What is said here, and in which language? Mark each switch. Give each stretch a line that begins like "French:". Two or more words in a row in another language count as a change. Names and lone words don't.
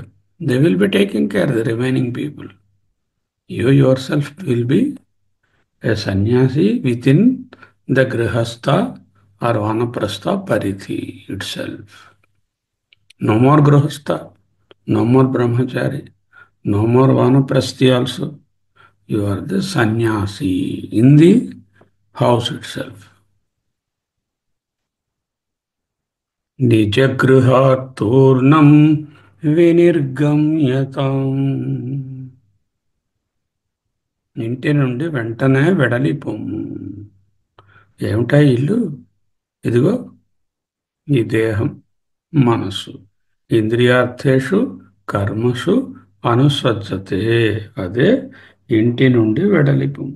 English: They will be taking care of the remaining people. You yourself will be a sannyasi within the grihastha or
Sanskrit: वानप्रस्थ परिधि
English: itself. No more grihastha, no more brahmachari, no more vanaprasthi also. You are the sannyasi in the house itself.
Sanskrit: निजगृहात् तूर्णं विनिर्गम्यताम्.
Telugu: ఇంటి నుండి వెంటనే వెడలిపోము. ఏమిటా ఇల్లు? ఇదిగో ఈ దేహం, మనస్సు.
Sanskrit: इन्द्रियार्थेषु कर्मसु अनुसज्जते.
Telugu: అదే ఇంటి నుండి వెడలిపోము.